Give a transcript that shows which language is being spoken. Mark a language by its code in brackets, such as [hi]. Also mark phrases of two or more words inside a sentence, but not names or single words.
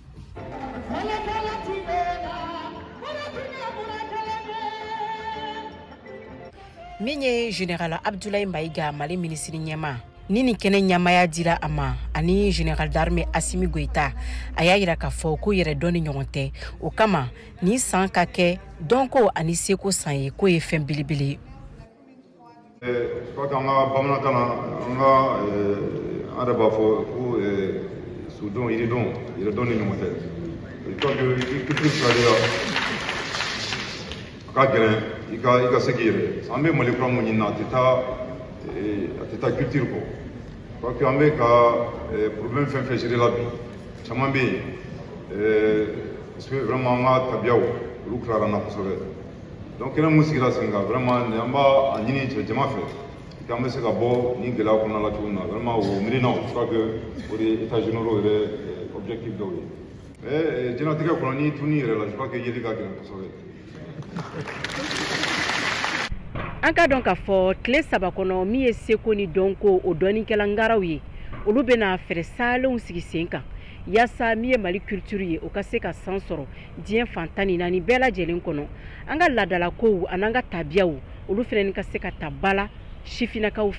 [bm] Min ye général Abdoulaye Maïga Mali ministre ɲɛma ni nin kɛnɛ ɲamaya dira a ma ani [fr] général d'armée [bm] Assimi Goïta a y'a yira k'a fɔ ko yɛrɛ dɔn ni ɲɔgɔn tɛ o kama ni san ka kɛ dɔnko ani seko san ye ko ye fɛn belebele ye. [fr] Je crois qu'en [bm] bamanankan na an yɛrɛ b'a fɔ ko sudon yiridon ni ɲɔgɔn tɛ [fr] je crois que [bm] i culture filalen a ka gɛlɛn i ka se k'i yɛrɛ an bɛ Mali kura mun ɲini na a tɛ taa culture kɔ [fr] je crois que [bm] an bɛ ka problème fɛn fɛn gérer la bi caman bɛ yen [fr] parce que vraiment [bm] an ka tabiyaw olu tilara an na kosɛbɛ donc kɛnɛ mun sigira sen kan vraiment an b'a ɲini jama fɛ k'an bɛ se ka bɔ ni gɛlɛya kɔnɔna la cogo min na vraiment o miirinaw [fr] je crois que [bm] o de ye [fr] états généraux [bm] yɛrɛ objectif dɔw ye mais diɲɛlatigɛ kɔnɔ n'i tunni yɛrɛ la [fr] je crois que [bm] yeli ka gɛlɛn kosɛbɛ. An ka dɔn k'a fɔ tile saba kɔnɔ min ye seko ni dɔnko o dɔnnikɛla ngaraw ye olu bɛna fɛɛrɛ salenw sigi sen kan yaasa min ye Mali culture ye o ka se ka san sɔrɔ diɲɛ fan 14 bɛɛ lajɛlen kɔnɔ an ka laadalakow an'an ka tabiyaw olu fɛnɛ ka se ka ta bala sifinakaw fɛ.